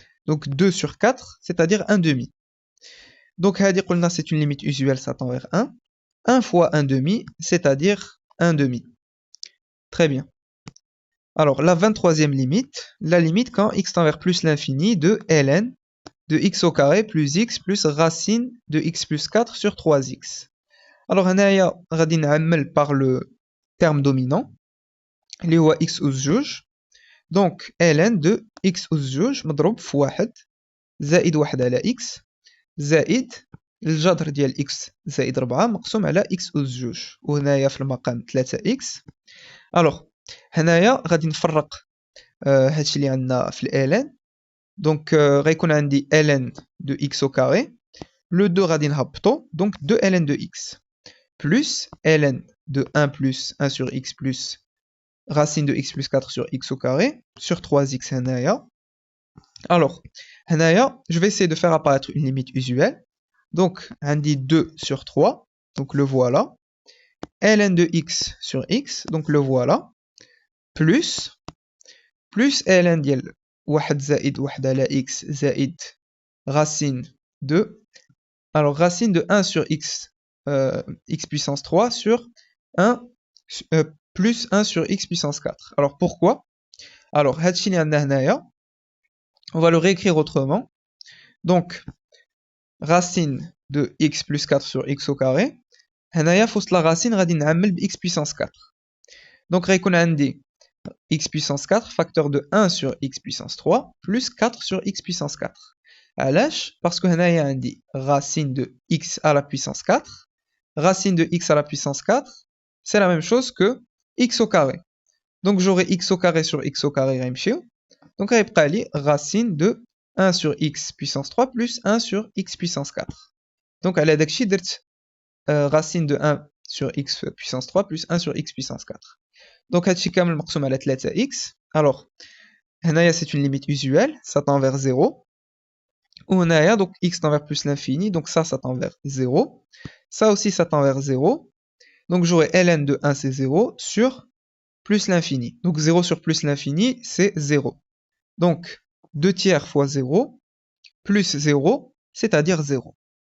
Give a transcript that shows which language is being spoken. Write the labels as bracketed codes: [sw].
[fr] Donc 2 sur 4, c'est-à-dire 1 demi. [ar] Donc هادي قلنا [fr] c'est une limite usuelle, ça tend vers 1. 1 fois 1 demi, c'est-à-dire 1 demi. Très bien. Alors la 23e limite, la limite quand x tend vers plus l'infini de ln de x au carré plus x plus racine de x plus 4 sur 3x. [ar] Alors هنايا غادي نعمل [fr] par le terme dominant [ar] اللي هو x أس جوج. دونك [fr] ln de x [ar] أس جوج مضروب في واحد زائد واحد على x زائد الجذر ديال x زائد 4 مقسوم على x أس جوج. وهنايا في المقام 3x. الوغ هنايا غادي نفرق هادشي اللي عندنا في ln. [fr] دونك غيكون عندي ln de x au carré. [ar] Le 2 غادي نهبطو. [fr] دونك 2 ln de x plus ln de 1 plus 1 sur x plus racine de x plus 4 sur x au carré sur 3x هنايا. Alors, هنايا, je vais essayer de faire apparaître une limite usuelle. Donc, عندي 2 sur 3, donc le voilà. ln de x sur x, donc le voilà. Plus ln [ar] ديال 1 زائد 1 على x زائد [fr] racine de. Alors, racine de 1 sur x, x puissance 3 sur 1 plus 1 sur x puissance 4. Alors pourquoi? Alors, هادشي اللي عندنا هنايا, on va le réécrire autrement. Donc, racine de x plus 4 sur x au carré. [ar] هنايا في وسط [fr] la racine [ar] غادي نعمل ب x puissance 4. Donc غيكون عندي [fr] x puissance 4 facteur de 1 sur x puissance 3 plus 4 sur x puissance 4. [ar] علاش? [fr] Parce que هنايا عندي racine de x à la puissance 4. Racine de x à la puissance 4, c'est la même chose que x au carré. Donc j'aurai x au carré sur x au carré غيمشيو. [ar] Donc غيبقى لي [fr] racine de 1 sur x puissance 3 plus 1 sur x puissance 4. [ar] Donc على داكشي درت [fr] racine de 1 sur x puissance 3 plus 1 sur x puissance 4. [ar] Donc هادشي كامل مقسوم على 3x. [fr] Alors هنايا c'est une limite usuelle, ça tend vers 0. [ar] وهنايا [fr] donc x tend vers plus l'infini, donc ça tend vers 0. Ça aussi ça tend vers 0. Donc j'aurai ln de 1 c'est 0 sur plus l'infini. Donc 0 sur plus l'infini c'est 0. Donc 2 tiers fois 0 plus 0, c'est-à-dire 0.